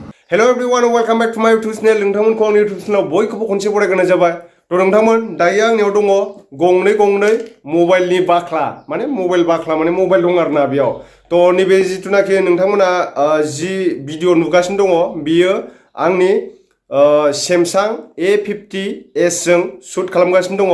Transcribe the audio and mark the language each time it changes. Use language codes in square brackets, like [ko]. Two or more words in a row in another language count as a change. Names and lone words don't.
[en] Hello everyone, welcome back to my YouTube channel. [brx] नोंथांमोनखौ आंनि YouTube channel बयखौबो खनसे बरायग्रोनाय जाबाय। नोंथांमोन दायो आंनियाव दङ गंनै मबाइलनि बाख्ला माने मबाइल दं आरोना बेयाव। नैबे जिथुनाखि नोंथांमोना जि भिडिअ नुगासिनो दङ बियो आंनि Samsung A50s जों शुट खालामगासिनो दङ।